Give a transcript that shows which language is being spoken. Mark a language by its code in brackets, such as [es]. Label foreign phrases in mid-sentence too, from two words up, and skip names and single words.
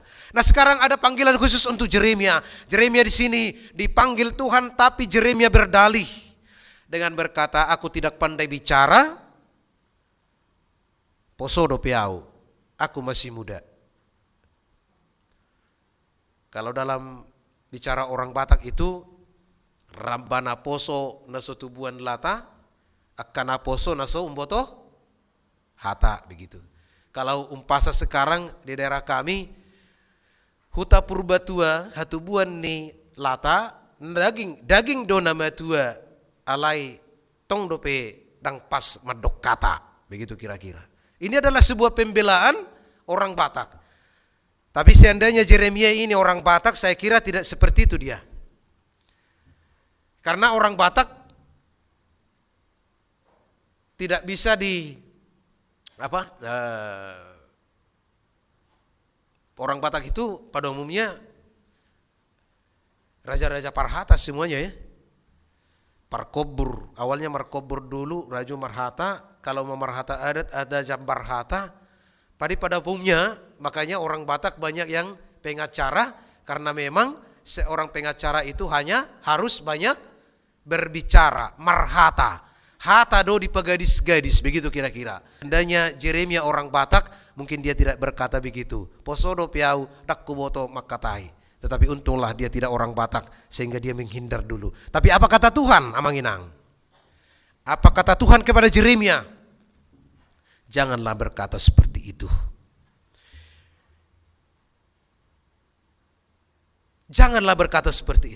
[id] Nah, sekarang ada panggilan khusus untuk Yeremia. Yeremia di sini dipanggil Tuhan, tapi Yeremia berdalih dengan berkata, aku tidak pandai bicara, [bbc] posodo piau, [id] aku masih muda. Kalau dalam bicara orang Batak itu, [bbc] Rambana poso naso tubuan lata, akana poso naso umboto hata, [id] begitu. Kalau umpasa sekarang di daerah kami, [bbc] huta purbatua hatubuan ni lata, daging dona matua alai tong dope dang pas madok kata, [id] begitu kira-kira. Ini adalah sebuah pembelaan orang Batak. Tapi seandainya Yeremia ini orang Batak, saya kira tidak seperti itu dia. Karena orang Batak tidak bisa orang Batak itu pada umumnya raja-raja Parhata semuanya ya. Parkobur, awalnya Markobur dulu, Raju Marhata, kalau mau Marhata adat ada Jambarhata. Pada umumnya makanya orang Batak banyak yang pengacara karena memang seorang pengacara itu hanya harus banyak berbicara, marhata. [bbc] Hata do di pegadis-gadis, [id] begitu kira-kira. Andanya Jeremia orang Batak, mungkin dia tidak berkata begitu. [bbc] Posodo piau dakkuboto makatai. [id] Tetapi untunglah dia tidak orang Batak, sehingga dia menghindar dulu. Tapi apa kata Tuhan, Amanginang? Apa kata Tuhan kepada Jeremia? Janganlah berkata seperti itu. Janganlah berkata seperti itu.